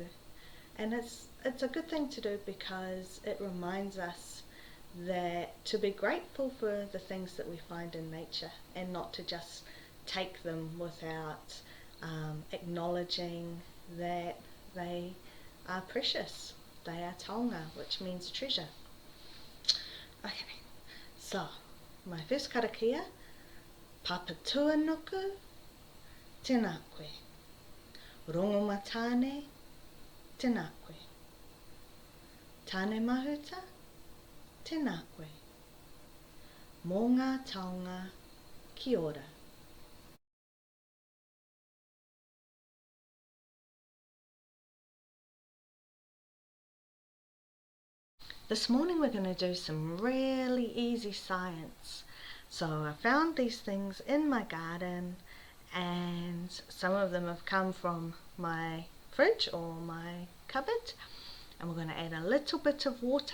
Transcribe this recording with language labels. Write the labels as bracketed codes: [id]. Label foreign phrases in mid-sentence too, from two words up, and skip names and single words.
[en] And it's a good thing to do because it reminds us that to be grateful for the things that we find in nature and not to just take them without acknowledging that they are precious. They are taonga, which means treasure. Okay, so my first [mi] karakia, papatuanuku tēnā koe, rongomatane tēnā koe, tāne mahuta tēnā koe, mō ngā taonga kia ora. [en] This morning we're going to do some really easy science. So I found these things in my garden, and some of them have come from my fridge or my cupboard, and we're going to add a little bit of water.